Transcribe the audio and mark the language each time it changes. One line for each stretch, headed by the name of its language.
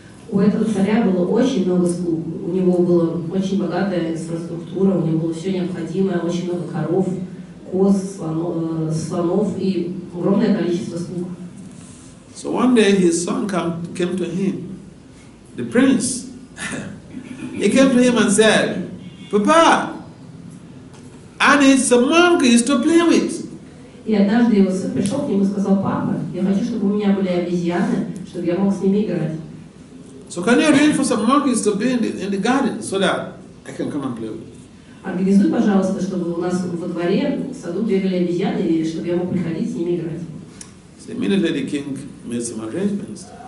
Russian: У этого царя было очень много слуг, у него была очень богатая инфраструктура, у него было все необходимое, очень много коров, коз, слонов и огромное количество слуг.
English: So one day his son came to him, the prince. He came to him and said, "Papa, I need some monkeys to play with."
Russian: И однажды его сын пришел к нему и сказал: "Папа, я хочу, чтобы у меня были обезьяны, чтобы я мог с ними играть.
English: So can you arrange for some monkeys to be in the garden so that I can come and play with?"
Russian: Организуй, пожалуйста, чтобы у нас во дворе, в саду бегали обезьяны, и чтобы я мог приходить с ними играть."
English: So immediately the king made some arrangements.